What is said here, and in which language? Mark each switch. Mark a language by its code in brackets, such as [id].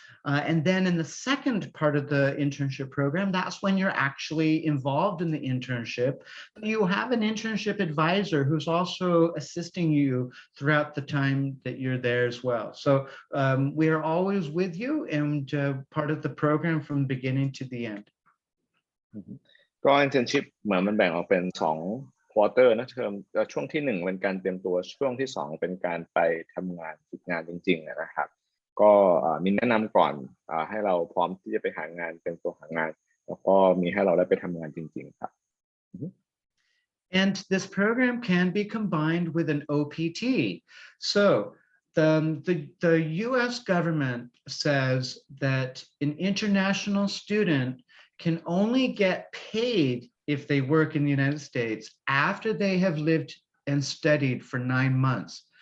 [en] And then in the second part of the internship program, that's when you're actually involved in the internship. You have an internship advisor who's also assisting you throughout the time that you're there as well. So we are always with you and part of the program from the beginning to the end. [th] ก็ internship เหมือนมันแบ่งออกเป็น2 quarter นะเทอมช่วงที่1เป็นการเตรียมตัวช่วงที่2เป็นการไปทำงานฝึกงานจริงๆนะครับก็มีแนะนำก่อนให้เราพร้อมที่จะไปหางานเตรียมตัวหางานแล้วก็มีให้เราได้ไปทำงานจริงๆครับ [en] And this program can be combined with an OPT. So the US government says that an international student can only get paid if they work in the United States after they have lived and studied for 9 months.